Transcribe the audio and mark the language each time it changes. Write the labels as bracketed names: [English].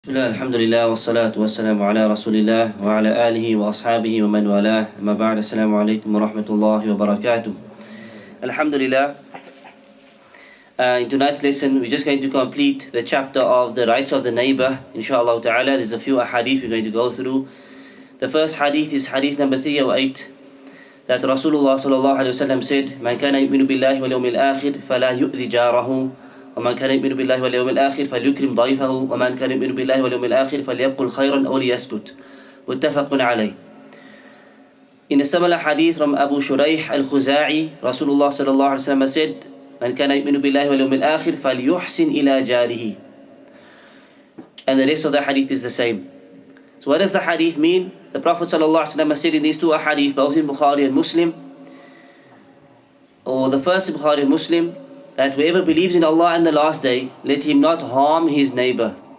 [Arabic] بسم الله الحمد لله والصلاة والسلام على رسول الله وعلى آله وأصحابه ومن والاه أما بعد السلام عليكم ورحمة الله وبركاته. [English] Alhamdulillah, in tonight's lesson we're just going to complete the chapter of the rights of the neighbor, inshallah ta'ala. There's a few hadith we're going to go through. The first hadith is hadith number 308, that Rasulullah sallallahu alayhi wa sallam said, [Arabic] من كان يؤمن بالله واليوم الآخر فلا يؤذي جاره ومن كان يؤمن بالله واليوم الآخر فليكرم ضيفه ومن كان يؤمن بالله واليوم الآخر فليقل خيرا أو ليسكت. متفق عليه. [English] In a similar hadith from Abu Shuraih al-Khuza'i, Rasulullah sallallahu alaihi wasallam said, [Arabic] من كان يؤمن بالله واليوم الآخر فليحسن إلى جاره. [English] And the rest of the hadith is the same. So what does the hadith mean? The Prophet sallallahu alaihi wasallam said in these two hadith, both in Bukhari and Muslim, or the first in Bukhari and Muslim, that whoever believes in Allah and the last day, let him not harm his neighbor.